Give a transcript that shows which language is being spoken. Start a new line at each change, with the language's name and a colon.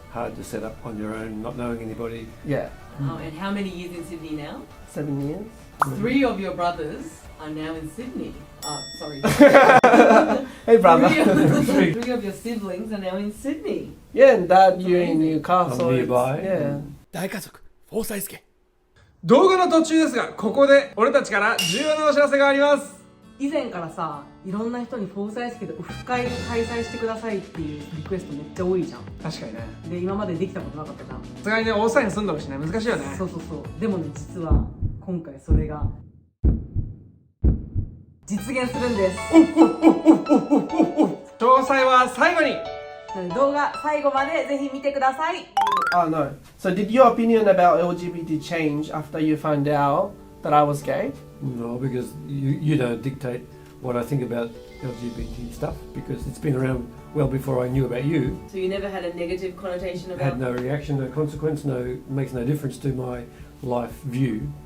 English: hard to set up on your own, not knowing anybody. Yeah, And how many years in Sydney now? 7 years. 3 of your brothers are now in Sydney. Sorry. Hey brother. 3 of your siblings are now in Sydney. Yeah, and dad, you're in Newcastle. I'm nearby. Yeah.
Japanese: 大家族フォーサイスケ動画の途中ですが、ここで俺たちから重要なお知らせがあります。以前からさ、いろんな人にフォーサイスケでオフ会を開催してくださいっていうリクエストめっちゃ多いじゃん。確かにね。で、今までできたことなかったじゃん。さすがにね、大阪に住んでほしいね。難しいよね。そう。でもね、実は今回それが実現するんです。詳細は最後に。動画最後までぜひ見てください。
English: Oh no. So did your opinion about LGBT change after you found out that I was gay? No, because you don't dictate what I think about LGBT stuff, because it's been around well before I knew about you. So you never had a negative connotation about Had no reaction, no consequence, makes no difference to my life view.